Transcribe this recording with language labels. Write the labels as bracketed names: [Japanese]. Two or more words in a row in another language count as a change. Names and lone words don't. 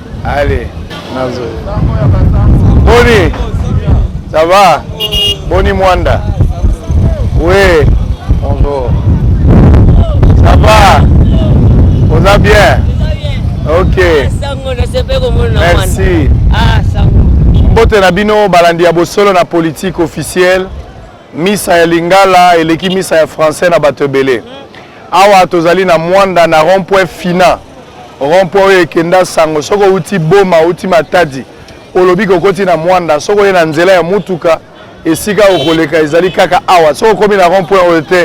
[French] Allez, Nazo. Boni, ça va? Boni Mwanda. Oui, bonjour. Ça va? Vous allez bien? Ok. Merci. [Lingala] Mbote na bino balandi ya bosolo na [French] politique officielle. [Lingala] Misa ya Lingala eleki misa ya français na batebele. Awa tozali na Mwanda na rond-point Fina. Rond-point ekenda sango soko uti boma uti matadi. Olobi kokoti na Mwanda soko ye na nzela ya mutuka esika okoleka ezali kaka awa soko komi na rond-point oyo te.